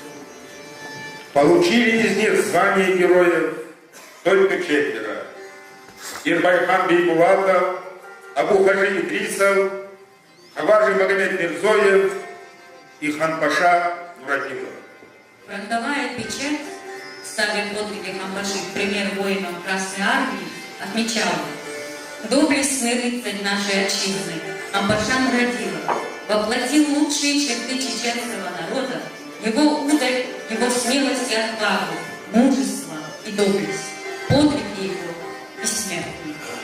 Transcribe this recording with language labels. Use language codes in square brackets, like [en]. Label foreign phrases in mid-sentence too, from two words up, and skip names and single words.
[ru] Получили из них звание героев только 4. Ирбайхан Бейбулатов, Абу-Хажи Идрисов, Хаважи Магомед Мирзоев и Ханпаша Нуратилов. Фронтовая печать, ставя подвиги Хампаши в пример воинам Красной Армии, отмечала: доблестный рыцарь нашей отчизны Хампаша Нуратилов воплотил лучшие черты чеченского народа, его удаль, его смелость и отвагу, мужество и доблесть, подвиги его бессмертные.